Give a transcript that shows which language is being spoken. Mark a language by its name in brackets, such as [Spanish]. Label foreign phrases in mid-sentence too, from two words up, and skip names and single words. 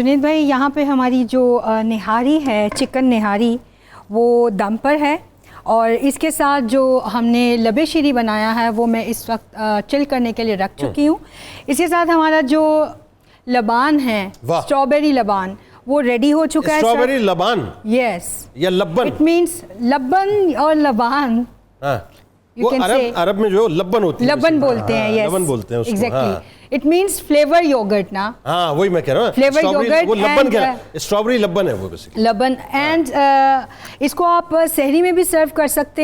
[Urdu] جنید بھائی یہاں پہ ہماری جو نہاری ہے چکن نہاری, وہ دم پر ہے، اور اس کے ساتھ جو ہم نے لب شیری بنایا ہے وہ میں اس وقت چل کرنے کے لیے رکھ چکی ہوں۔ اس کے ساتھ ہمارا جو لبان ہے، اسٹرابیری لبان، وہ ریڈی ہو چکا ہے۔ اسٹرابیری لبان؟ یس، یا لبن؟ [English] it means [Urdu] لبن اور لبان، وہ عرب میں جو لبن ہوتی ہے، لبن بولتے ہیں، یس لبن بولتے ہیں اس کو، [English] Exactly, it means flavour yogurt نا۔ [Urdu] ہاں وہی میں کہہ رہا ہوں، [English] flavour yogurt, [Urdu] وہ لبن کیا ہے، اسٹرابیری لبن ہے وہ بیسیکلی، لبن، اینڈ اس کو آپ سحری میں بھی سرو کر سکتے ہیں،